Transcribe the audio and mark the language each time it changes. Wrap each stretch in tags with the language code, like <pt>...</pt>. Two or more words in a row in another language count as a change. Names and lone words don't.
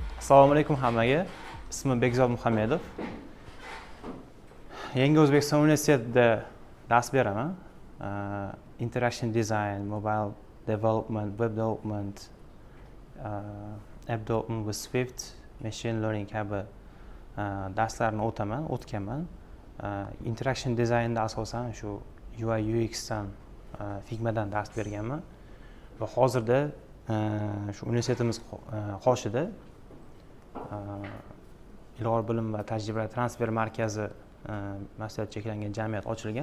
<uz>Assalomu alaykum hammaga. Ismim Bekzod Muhammedov. Yangi O'zbekiston universitetida dars beraman.</uz> <en>Interaction design, mobile development, web development, app development with Swift, machine learning</en> <uz>kabi darslarni o'tganman.</uz> <en>Interaction designda</en> <uz>asosan shu</uz> <en>UI UX</en> <uz>dan Figmadan dars berganman va hozirda shu universitetimiz qoshida ilg'or bilim va tajriba transfer markazi mas'uliyati cheklangan jamiyat ochilgan.</uz>